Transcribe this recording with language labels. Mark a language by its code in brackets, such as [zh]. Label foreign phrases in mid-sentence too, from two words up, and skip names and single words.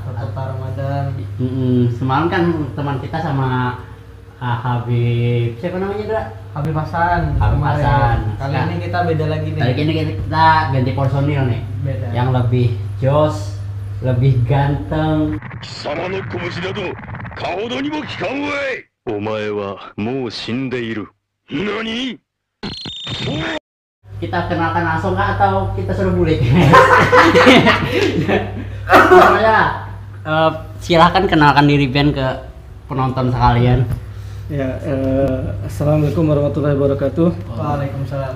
[id] Seputar Ramadan. Semalam kan teman kita sama Habib, siapa namanya Ndra? Habib Hasan. Habib kemarin. Hasan. Kali ini kita beda lagi nih. Kali ini kita ganti personil nih. Beda. Yang lebih jos, lebih ganteng. [ja] 貴様の拳など顔どにも効かんわい。お前はもう死んでいる。何？ [id] Kita kenalkan langsung nggak atau kita suruh bulik? Pokoknya silahkan kenalkan diri Ben ke penonton sekalian. [ar] Ya, السلام عليكم ورحمة الله وبركاته. Waalaikumsalam.